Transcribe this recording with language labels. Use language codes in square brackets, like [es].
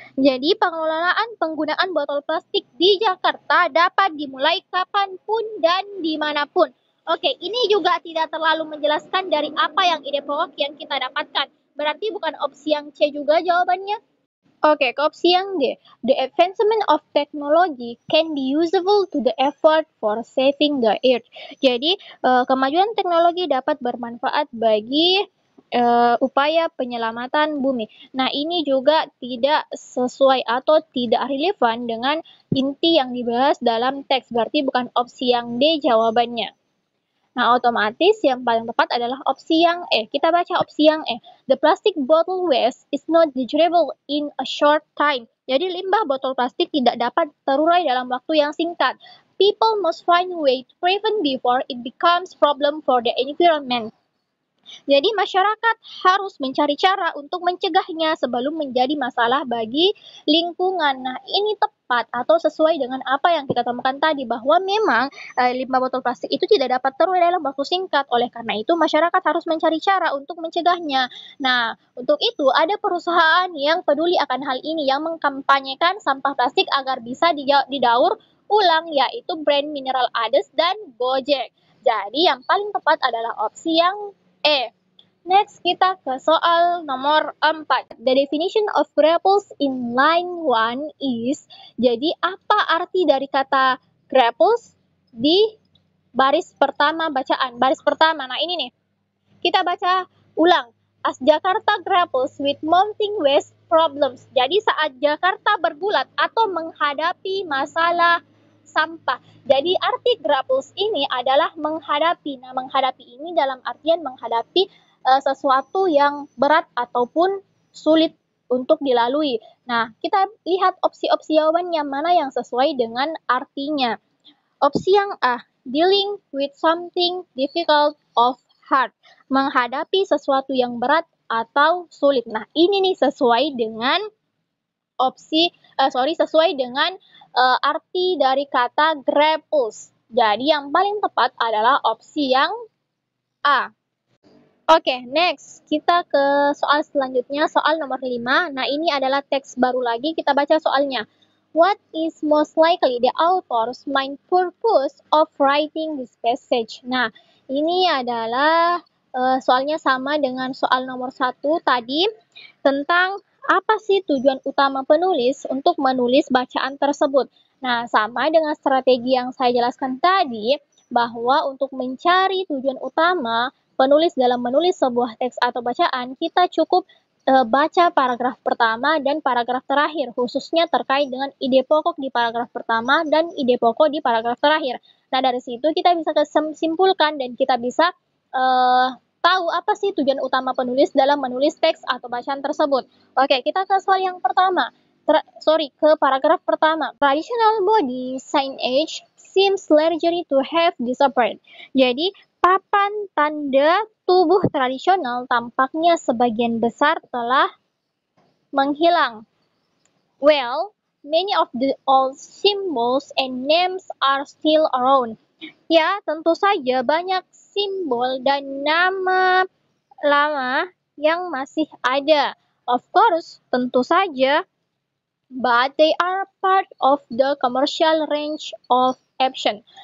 [id] Jadi pengelolaan penggunaan botol plastik di Jakarta dapat dimulai kapanpun dan dimanapun. Oke, ini juga tidak terlalu menjelaskan dari apa yang ide pokok yang kita dapatkan. Berarti bukan opsi yang C juga jawabannya. Oke, ke opsi yang D. [en] The advancement of technology can be useful to the effort for saving the earth. [id] Jadi, kemajuan teknologi dapat bermanfaat bagi upaya penyelamatan bumi. Nah, ini juga tidak sesuai atau tidak relevan dengan inti yang dibahas dalam teks. Berarti bukan opsi yang D jawabannya. Nah, otomatis yang paling tepat adalah opsi yang E. Kita baca opsi yang E. [en] The plastic bottle waste is not degradable in a short time. [id] Jadi limbah botol plastik tidak dapat terurai dalam waktu yang singkat. [en] People must find a way to prevent before it becomes problem for the environment. [id] Jadi masyarakat harus mencari cara untuk mencegahnya sebelum menjadi masalah bagi lingkungan. Nah, ini tepat atau sesuai dengan apa yang kita temukan tadi bahwa memang limbah botol plastik itu tidak dapat terurai dalam waktu singkat. Oleh karena itu masyarakat harus mencari cara untuk mencegahnya. Nah, untuk itu ada perusahaan yang peduli akan hal ini yang mengkampanyekan sampah plastik agar bisa didaur ulang, yaitu brand Mineral Aedes dan Gojek. Jadi yang paling tepat adalah opsi yang E. Next, kita ke soal nomor 4. [en] The definition of grapples in line 1 is, [id] jadi apa arti dari kata grapples di baris pertama bacaan. Baris pertama, nah ini nih, kita baca ulang. [en] As Jakarta grapples with mounting waste problems. [id] Jadi saat Jakarta bergulat atau menghadapi masalah sampah. Jadi arti grapples ini adalah menghadapi. Nah, menghadapi ini dalam artian menghadapi sesuatu yang berat ataupun sulit untuk dilalui. Nah, kita lihat opsi-opsi jawabannya mana yang sesuai dengan artinya. Opsi yang A, [en] dealing with something difficult of hard, [id] menghadapi sesuatu yang berat atau sulit. Nah, ini nih sesuai dengan sesuai dengan arti dari kata grapples. Jadi yang paling tepat adalah opsi yang A. Oke, next. Kita ke soal selanjutnya, soal nomor 5. Nah, ini adalah teks baru lagi, kita baca soalnya. [en] What is most likely the author's main purpose of writing this passage? [id] Nah, ini adalah soalnya sama dengan soal nomor 1 tadi, tentang apa sih tujuan utama penulis untuk menulis bacaan tersebut. Nah, sama dengan strategi yang saya jelaskan tadi, bahwa untuk mencari tujuan utama penulis dalam menulis sebuah teks atau bacaan, kita cukup baca paragraf pertama dan paragraf terakhir, khususnya terkait dengan ide pokok di paragraf pertama dan ide pokok di paragraf terakhir. Nah, dari situ kita bisa simpulkan dan kita bisa tahu apa sih tujuan utama penulis dalam menulis teks atau bacaan tersebut. Oke, kita ke soal yang pertama. Ke paragraf pertama. [en] Traditional body signage seems largely to have disappeared. [id] Jadi, papan tanda tubuh tradisional tampaknya sebagian besar telah menghilang. [en] Well, many of the old symbols and names are still around. [id] Ya, tentu saja banyak simbol dan nama lama yang masih ada. [en] Of course, [id] tentu saja, [en] but they are part of the commercial range of option.